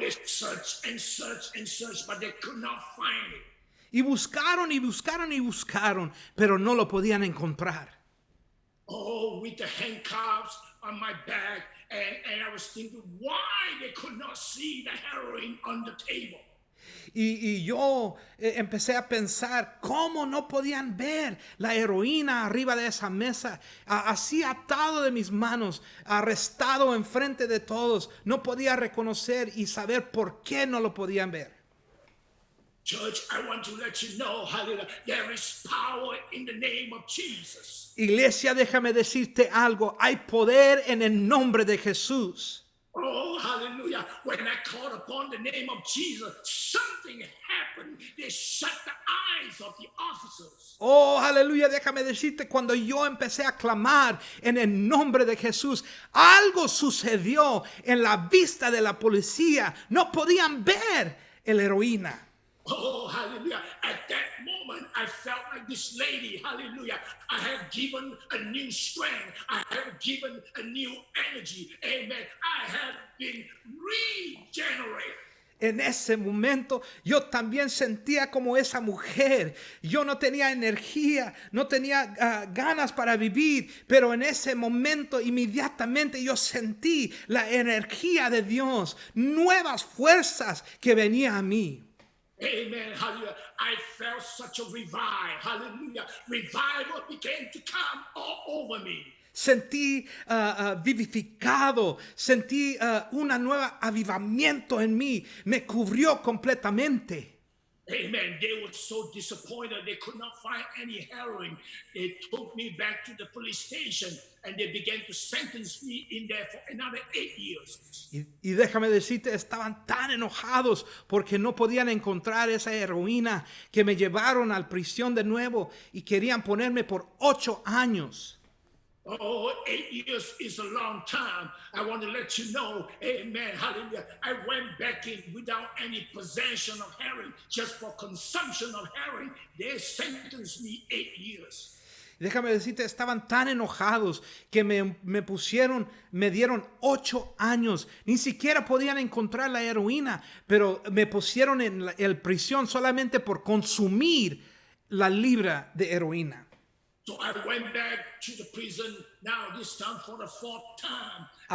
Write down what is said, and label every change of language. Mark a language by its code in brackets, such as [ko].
[en] they searched and searched and searched, but they could not find it. [es] Y buscaron y buscaron y buscaron, pero no lo podían encontrar. [en] Oh, with the handcuffs on my back, and I was thinking why they could not see the heroin on the table. [es] Y yo empecé a pensar cómo no podían ver la heroína arriba de esa mesa, así atado de mis manos, arrestado enfrente de todos. No podía reconocer y saber por qué no lo podían ver. [en] Church, I want to let you know, hallelujah, there is power in the name of Jesus. [es] Iglesia, déjame decirte algo. Hay poder en el nombre de Jesús. [en] Oh, hallelujah. When I called upon the name of Jesus, something happened. They shut the eyes of the officers. [es] Oh, aleluya, déjame decirte, cuando yo empecé a clamar en el nombre de Jesús, algo sucedió en la vista de la policía. No podían ver el heroína. [en] Oh, hallelujah. At that moment, I felt like this lady, hallelujah. I have given a new strength. I have given a new energy. Amen. I have been regenerated. [es] En ese momento yo también sentía como esa mujer. Yo no tenía energía, no tenía ganas para vivir, pero en ese momento inmediatamente yo sentí la energía de Dios, nuevas fuerzas que venían a mí. [en] Amen. Hallelujah. I felt such a revival. Hallelujah. Revival began to come all over me. [es] Sentí vivificado, sentí un nuevo avivamiento en mí, me cubrió completamente. [en] Amen. They were so disappointed they could not find any heroin. They took me back to the police station and they began to sentence me in there for another 8 years. [es] Y déjame decirte, estaban tan enojados porque no podían encontrar esa heroína que me llevaron a la prisión de nuevo y querían ponerme por 8 años. [en] Oh, 8 years is a long time. I want to let you know, amen, hallelujah. I went back in without any possession of heroin, just for consumption of heroin. They sentenced me 8 years. [es] Déjame decirte, estaban tan enojados que me dieron 8 años. Ni siquiera podían encontrar la heroína, pero me pusieron en la prisión solamente por consumir la libra de heroína. [en] So I went back to the prison now, this time for the 4th time.